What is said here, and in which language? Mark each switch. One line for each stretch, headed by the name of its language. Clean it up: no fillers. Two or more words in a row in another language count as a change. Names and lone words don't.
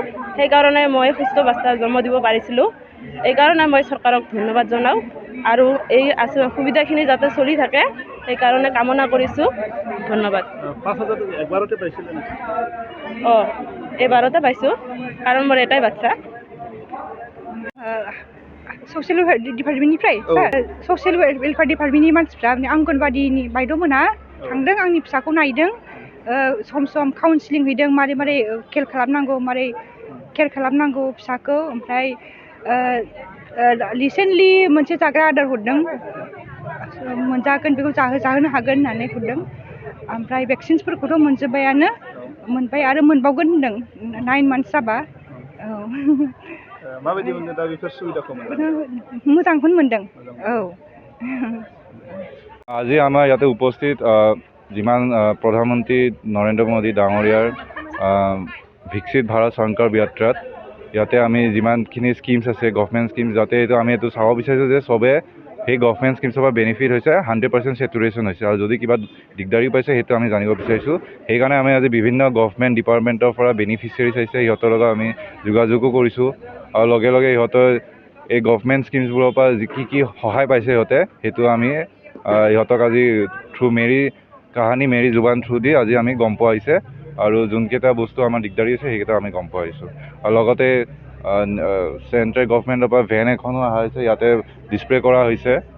Assamese: সেইকাৰণে মই সুস্থ বাচ্চা জন্ম দিব পাৰিছিলোঁ। এইকাৰণে মই চৰকাৰক ধন্যবাদ জনাওঁ আৰু এই সুবিধাখিনি যাতে চলি থাকে সেইকাৰণে কামনা কৰিছোঁ। ধন্যবাদ। 5,000 একবাৰতে পাইছিলে নেকি? এবাৰতে পাইছোঁ কাৰণ মোৰ এটাই বাচ্চা।
English: social welfare department social welfare department
Bodo: मानसिफ्रा आंगनबादिनि बायद'मोना थांदों आंनि फिसाखौ नायदों
English: some counselling
Bodo: हैदों मारै केयार खालामनांगौ फिसाखौ। ओमफ्राय रिसेन्टलि मोनसे जाग्रा आदार हरदों मोनजागोन बेखौ जाहोनो हागोन होननानै हरदों। ओमफ्राय भेक्सिन्सफोरखौथ' मोनबाय आरो मोनबावगोन होनदों 9 मान्थस जाबा। माबायदि मोनदों दा बेफोर सुबिदाखौ मोजांखौनो मोनदों।
Assamese: আজি আমাৰ ইয়াতে উপস্থিত যিমান প্ৰধানমন্ত্ৰী নৰেন্দ্ৰ মোদী ডাঙৰীয়াৰ विकसित भारत संकल्प यात्रात ইয়াতে আমি যিমানখিনি স্কিমছ আছে
English: government schemes
Assamese: যাতে এইটো আমি এইটো চাব বিচাৰিছোঁ যে চবে সেই
English: government schemes
Assamese: পৰা বেনিফিট হৈছে 100% চেচুৰেশ্যন হৈছে আৰু যদি কিবা দিগদাৰী পাইছে সেইটো আমি জানিব বিচাৰিছোঁ সেইকাৰণে আমি আজি বিভিন্ন
English: government department
Assamese: পৰা বেনিফিচিয়াৰিজ আহিছে সিহঁতৰ লগত আমি যোগাযোগো কৰিছোঁ আৰু লগে লগে সিহঁতৰ এই
English: government schemes
Assamese: পৰা কি কি সহায় পাইছে সিহঁতে সেইটো আমি ইহঁতক আজি থ্ৰু মেৰী জুবান থ্ৰু দি আজি আমি গম পোৱা হৈছে আৰু যোনকেইটা বস্তু আমাৰ দিগদাৰী হৈছে সেইকেইটা আমি গম পোৱা হৈছোঁ আৰু লগতে
English: central government
Assamese: পৰা ভেন এখনো অহা হৈছে ইয়াতে ডিছপ্লে কৰা হৈছে